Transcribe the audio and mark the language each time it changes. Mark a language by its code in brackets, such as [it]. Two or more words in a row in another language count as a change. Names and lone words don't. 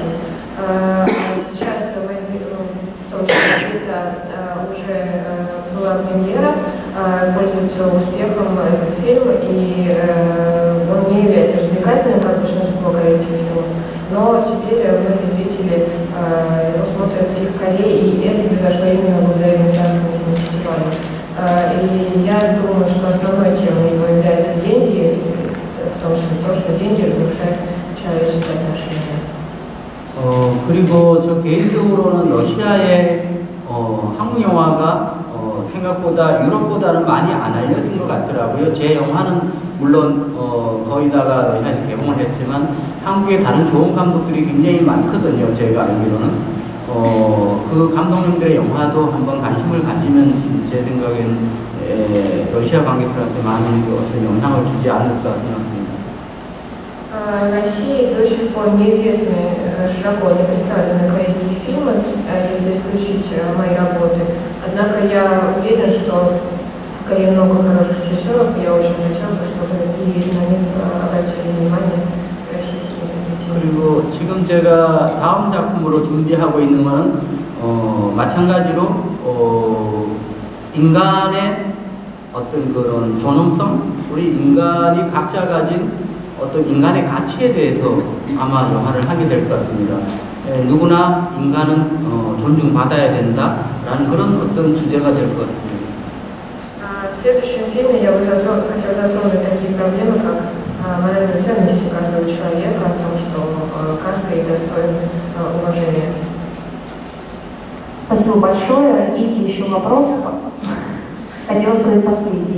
[ru] Сейчас, в том числе, уже была премьера, пользуется успехом этот фильм, и он не является развлекательным, как большинство корейских фильмов, но теперь многие зрители его смотрят и в Корее, и это произошло именно благодаря Венецианскому кинофестивалю. И я думаю, что основной темой его являются деньги, в том числе то, что деньги разрушают человеческие отношения. [ko] 그리고 저 개인적으로는 러시아의 한국 영화가 생각보다 유럽보다는 많이 안 알려진 것 같더라고요. 제 영화는 물론 거의 다가 러시아에서 개봉을 했지만 한국에 다른 좋은 감독들이 굉장히 많거든요. 제가 알기로는. 그 감독님들의 영화도 한번 관심을 가지면 제 생각엔 러시아 관객들한테 많은 어떤 영향을 주지 않을까 생각합니다. [ru] В России до сих пор неизвестны, широко не представлены корейские фильмы, если исключить мои работы. Однако я уверена, что в Корее много хороших режиссеров, и я очень хотела бы, чтобы и на них обратили внимание российские зрители. [ko] 그리고 지금 제가 다음 작품으로 준비하고 있는 것은 마찬가지로 인간의 어떤 그런 존엄성, 우리 인간이 각자 가진 어떤 인간의 가치에 대해서 아마 영화를 하게 될 것 같습니다. 누구나 인간은 존중받아야 된다라는 그런 어떤 주제가 될 것 같습니다. [ru] В следующем фильме я бы хотела затронуть такие проблемы, как моральные ценности каждого человека, о том, что каждый достоин уважения. Спасибо большое. Есть еще вопрос? Хотела сказать последний.